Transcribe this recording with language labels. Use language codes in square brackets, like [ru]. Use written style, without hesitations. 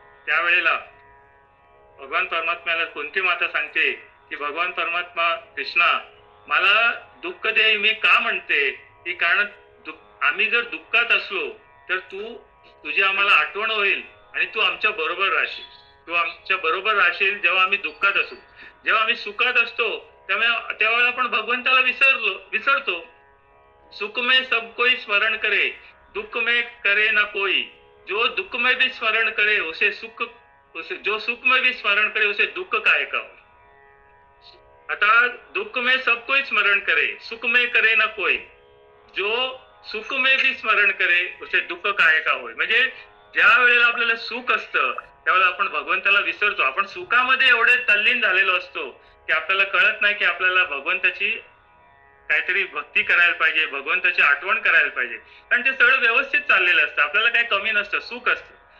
[mr] त्यावेळेला भगवान परमात्म्याला कुंती माता सांगते की भगवान परमात्मा कृष्णा, मला दुःख दे मी का म्हणते की कारण आम्ही जर दुःखात असलो तर तुझी आम्हाला आठवण होईल आणि तू आमच्या बरोबर राहशील. तू आमच्या बरोबर राहशील जेव्हा आम्ही दुःखात असू. जेव्हा आम्ही सुखात असतो त्यावेळेला आपण भगवंताला विसरतो. [hi] सुख में सब कोई स्मरण करे, दुःख में करे ना कोई. जो दुःख में भी स्मरण करे उसे जो सुख में भी स्मरण करे उसे दुःख काय का. आता दुःख में सब कोई स्मरण करे, सुख में करे ना कोई. जो सुख में भी स्मरण करे उसे दुःख काय का होय. [mr] म्हणजे ज्या वेळेला आपल्याला सुख असतं त्यावेळेला आपण भगवंताला विसरतो. आपण सुखामध्ये एवढे तल्लीन झालेलो असतो की आपल्याला कळत नाही की आपल्याला भगवंताची काहीतरी भक्ती करायला पाहिजे, भगवंताची आठवण करायला पाहिजे, कारण ते सगळं व्यवस्थित चाललेलं असतं, आपल्याला काही कमी नसतं, सुख असतं.